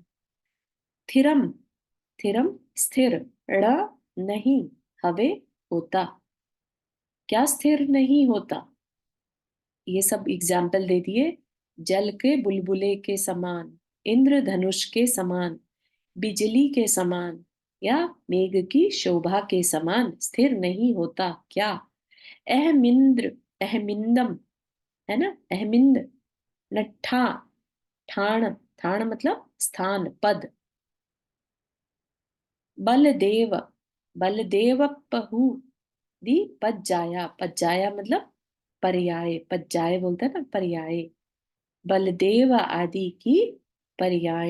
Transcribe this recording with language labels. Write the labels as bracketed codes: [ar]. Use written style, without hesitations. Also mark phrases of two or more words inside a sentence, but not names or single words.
[hi] थिरम, थिरम स्थिर, ड़ नहीं, हवे होता, क्या स्थिर नहीं होता? ये सब एग्जाम्पल दे दिए। जल के बुलबुले के समान, इंद्रधनुष के समान, बिजली के समान, या मेघ की शोभा के समान स्थिर नहीं होता, क्या? [pra] अहमिंद्र, अहमिंदम, है ना? [hi] अहमिंद, नट्ठा, ठाण, ठाण मतलब स्थान, पद। [pra] बलदेव, बलदेव पहु दी पज्जाया, [hi] पज्जाया मतलब पर्याय, पज्जाय बोलते हैं ना, पर्याय। बलदेव आदि की पर्याय।